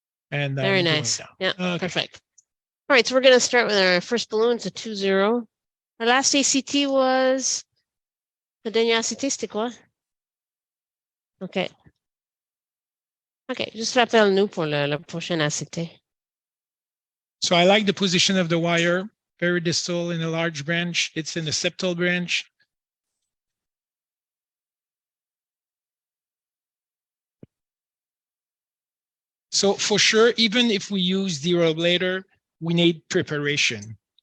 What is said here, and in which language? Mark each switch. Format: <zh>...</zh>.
<en>And very nice. Yeah, okay. Perfect. All right, so we're going to start with our first balloon. It's a 2-0. Our last ACT was the</en> <fr>dernier ACT, c'était quoi?</fr> <en>Okay.</en> <fr>Okay, juste rappelle-nous pour le prochain ACT.</fr> <en>So I like the position of the wire, very distal in a large branch. It's in the septal branch. So for sure, even if we use the ablator, we need preparation.</en>